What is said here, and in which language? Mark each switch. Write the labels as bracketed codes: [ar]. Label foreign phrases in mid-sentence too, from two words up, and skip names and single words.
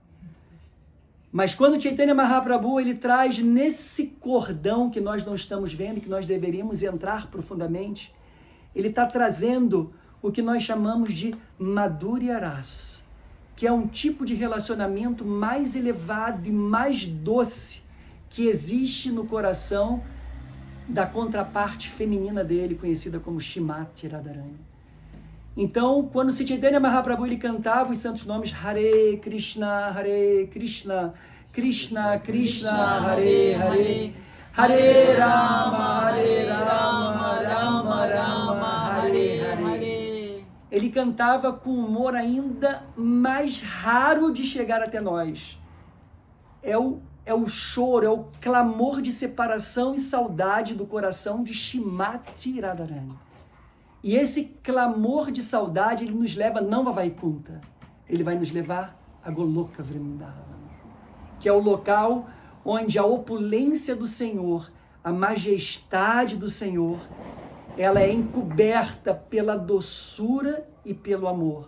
[pt] Mas quando Chaitanya Mahaprabhu ele traz nesse cordão que nós não estamos vendo, que nós deveríamos entrar profundamente, ele está trazendo o que nós chamamos de Madhurya Rasa, que é um tipo de relacionamento mais elevado e mais doce que existe no coração da contraparte feminina dele, conhecida como Shrimati Radharani. Então, quando Sri Chaitanya Mahaprabhu ele cantava os santos nomes Hare Krishna, Krishna Krishna Hare Hare, Hare Rama, Rama Rama, Hare Hare. Ele cantava com um humor ainda mais raro de chegar até nós. É o choro, é o clamor de separação e saudade do coração de Shrimati Radharani. E esse clamor de saudade, ele nos leva não a Vaikunta, ele vai nos levar a Goloka Vrindavana, que é o local onde a opulência do Senhor, a majestade do Senhor, ela é encoberta pela doçura e pelo amor.